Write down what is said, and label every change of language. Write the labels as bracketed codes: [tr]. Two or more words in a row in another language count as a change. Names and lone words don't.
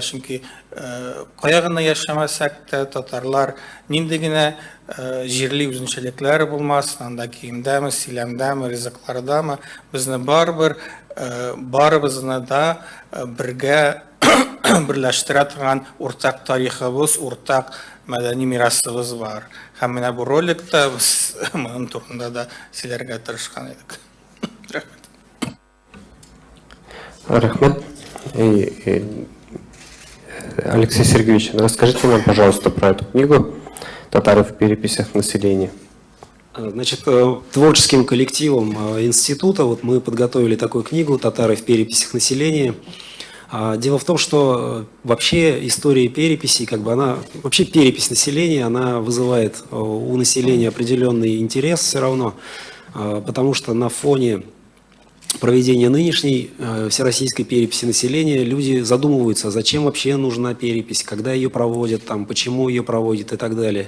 [tt] Чөнки кая гына яшәмәсәк тә, татарлар нинди генә җирли үзенчәлекләре булмасын, анда киемдәме, сөйләмдәме, ризыклардамы, безне барыбызны да бергә берләштерә торган уртак тарихыбыз, уртак мәдәни мирасыбыз бар. Һәм менә бу роликта без моның турында да сөйләргә тырышкан идек. Рахмет. [ru] Алексей Сергеевич, расскажите нам, пожалуйста, про эту книгу «Татары в переписях населения». Значит, творческим коллективом института мы подготовили такую книгу «Татары в переписях населения». Дело в том, что вообще история переписи, вообще перепись населения, она вызывает у населения определенный интерес все равно, потому что на фоне проведения нынешней всероссийской переписи населения люди задумываются, зачем вообще нужна перепись, когда ее проводят, там, почему ее проводят и так далее.